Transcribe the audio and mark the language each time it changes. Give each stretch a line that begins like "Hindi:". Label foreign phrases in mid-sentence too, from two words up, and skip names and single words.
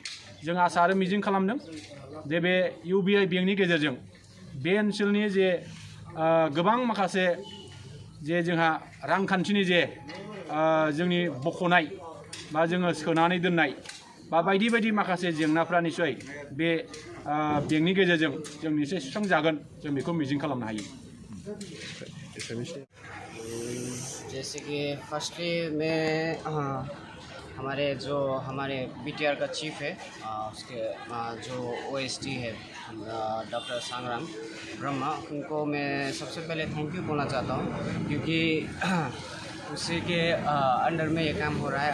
Bodo: जों आसा आरो मिजिं खालामदों जे बे UBI बेंकनि गेजेरजों बे ओनसोलनि जे गोबां माखासे जे जोंहा रांखान्थिनि जे जोंनि बख'नाय बा जोङो सोनानै दोननाय बा बायदि बायदि माखासे जेंनाफ्रा निस्सय बे बेंकनि गेजेरजों जों निस्सय सुस्रांजागोन जों बेखौ मिजिं खालामनो हायो।
Hindi: जैसे कि फर्स्टली मैं हमारे BTR का चीफ है उसके जो OSD है डॉक्टर सांग्राम ब्रह्मा, उनको मैं सबसे पहले
English: thank you
Hindi: बोलना चाहता हूँ क्योंकि उसी के अंडर में ये काम हो रहा है।